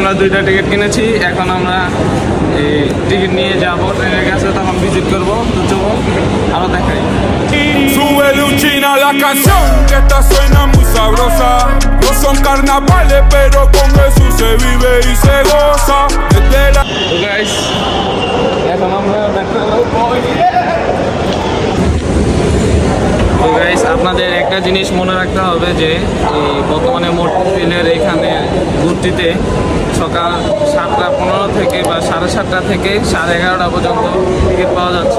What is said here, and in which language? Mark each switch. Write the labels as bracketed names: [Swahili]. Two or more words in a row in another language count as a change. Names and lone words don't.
[Bangla] আমরা 2টা টিকিট কিনেছি, এখন আমরা এই টিকিট নিয়ে যাবো ট্রেনের কাছে, তখন ভিজিট করবো। তো চলুন আরো দেখাই। [Spanish] Súbele un chin a la canción, que esta suena muy sabrosa. No son carnavales, pero con eso se vive y se goza. Desde la... [Bangla] তো গাইস, এখন আমরা তো গাইস, আপনাদের একটা জিনিস মনে রাখতে হবে যে এই বর্তমানে মতিঝিলের এখানে ঘুরতিতে সকাল 7:15 থেকে বা 7:30 থেকে 11:30 পর্যন্ত টিকিট পাওয়া যাচ্ছে।